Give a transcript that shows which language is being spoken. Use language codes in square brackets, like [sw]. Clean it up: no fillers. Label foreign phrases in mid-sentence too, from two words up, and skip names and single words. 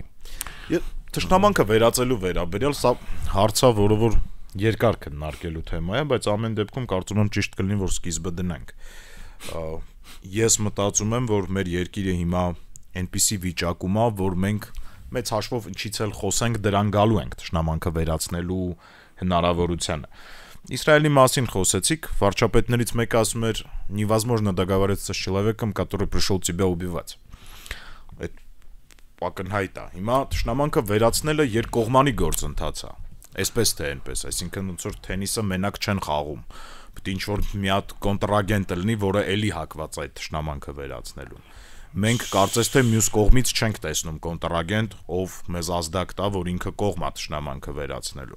[hy] Թշնամանքը վերածելու վերաբերյալ սա հարցա, որը որ երկար քննարկելու թեմա է, բայց ամեն դեպքում կարծում եմ ճիշտ կլինի, որ սկիզբը դնենք։ Ես մտածում եմ, որ մեր երկիրը հիմա այնպիսի վիճակում է, որ մենք մեծ հաշվով ինչից էլ խոսենք, դրան գալու ենք թշնամանքը վերացնելու հնարավորությանը։ Իսրայելի մասին խոսեցիք, վարչապետներից մեկը ասում էր, [ru] невозможно договориться с человеком, который пришел тебя убивать։ [hy] Այդ ակնհայտ է։ Հիմա թշնամանքը վերացնելը երկկողմանի գործընթաց է։ Այսպես թե այնպես, այսինքն ոնց որ թենիսը մենակ չեն խաղում։ Պետք է ինչ-որ մի հատ կոնտրագենտ լինի, որը էլի հակված այդ թշնամանքը վերացնելուն։ Մենք կարծես թե մյուս կողմից չենք տեսնում կոնտրագենտ, ով մեզ ազդակ տա, որ ինքը կողմ է թշնամանքը վերացնելու։